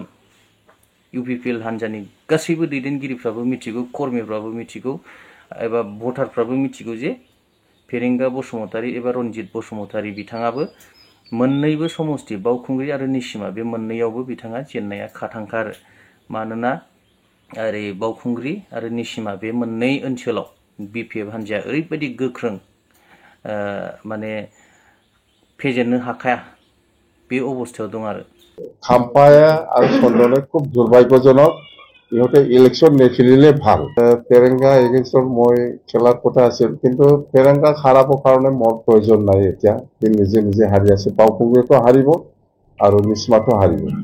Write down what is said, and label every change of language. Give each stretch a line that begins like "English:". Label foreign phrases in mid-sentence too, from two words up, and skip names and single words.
Bodo: इउपिपिएल हान्जानि गासैबो दैदेनगिरिफ्राबो मिथिगौ, कर्मीफ्राबो मिथिगौ एबा भटारफ्राबो मिथिगौ जे फेरेंगा बसुमतारी एबा रन्जित बसुमतारी बिथाङाबो मोननैबो समस्ति बावखुंग्रि आरो निसिमा बे मोननैयावबो बिथाङा जेननाया खाथांखा आरो। मानोना ओरै बावखुंग्रि आरो निसिमा बे मोननै ओनसोलाव बिपिएफ हान्जाया ओरैबायदि गोख्रों माने फेजेननो हाखाया बे अबस्थायाव दं आरो।
Assamese: খাম্পায়ে আৰু চন্দনে খুব দুৰ্ভাগ্যজনক, ইহঁতে ইলেকশ্যন নেখেলিলে ভাল। ফেৰেংগা এগেইনষ্টত মই খেলাৰ কথা আছিল, কিন্তু ফেৰেংগাক হাৰাবৰ কাৰণে মোৰ প্ৰয়োজন নাই এতিয়া। সি নিজে নিজে হাৰি আছে। বাওকুংগ্ৰিতো হাৰিব আৰু নিচিমাতো হাৰিব।